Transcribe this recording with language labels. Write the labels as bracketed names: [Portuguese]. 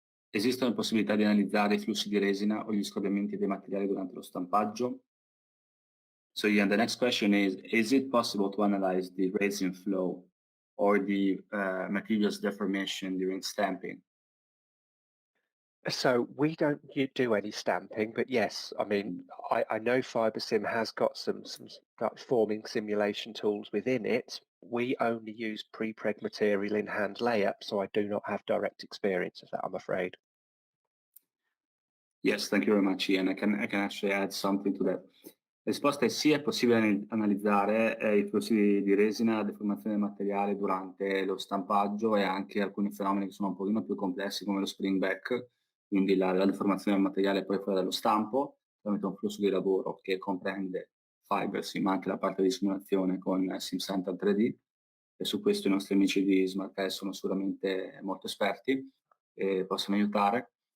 [Italian] Esistono possibilità di analizzare i flussi di resina o gli scoppiamenti dei materiali durante lo stampaggio? [English] So yeah, the next question is it possible to analyze the resin flow or the materials deformation during stamping? So we don't do any stamping, but yes, I mean, I know Fibersim has got some forming simulation tools within it. We only use pre-preg material in hand layup, so I do not have direct experience of that, I'm afraid. Yes, thank you very much, Ian. I can actually add something to that. [Italian] La risposta è sì, è possibile analizzare i flussi di resina, la deformazione del materiale durante lo stampaggio e anche alcuni fenomeni che sono un pochino più complessi come lo spring back, quindi la deformazione del materiale poi fuori dallo stampo, tramite un flusso di lavoro che comprende Fibersim, ma anche la parte di simulazione con SimCenter 3D, e su questo i nostri amici di SmartCAD sono sicuramente molto esperti e possono aiutare.